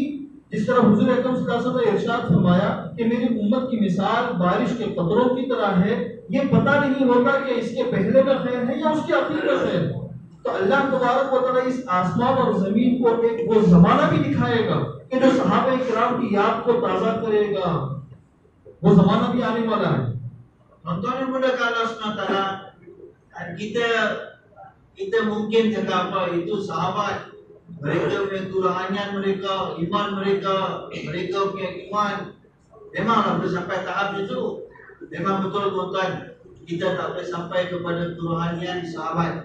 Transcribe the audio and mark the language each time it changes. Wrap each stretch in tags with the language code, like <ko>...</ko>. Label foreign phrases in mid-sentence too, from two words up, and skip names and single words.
<ur>جس طرح حضور اکرم صلی اللہ علیہ وسلم نے ارشاد فرمایا کہ میری امت کی مثال بارش کے قطروں کی طرح ہے، یہ پتہ نہیں ہوتا کہ اس کے پہلے میں خیر ہے یا اس کے آخر میں خیر ہے. تو اللہ تبارک و تعالیٰ اس آسمان اور زمین کو ایک وہ زمانہ بھی دکھائے گا کہ جو صحابہ کرام کی یاد کو تازہ کرے گا. وہ زمانہ بھی آنے والا ہے.</ur> <ms>Contohnya mudah kalau SWT kita mungkin kata apa itu sahabat, mereka punya kerohanian mereka, iman mereka, mereka punya iman memanglah boleh sampai tahap itu. Memang betul tuan-tuan, kita tak boleh sampai kepada kerohanian sahabat.</ms>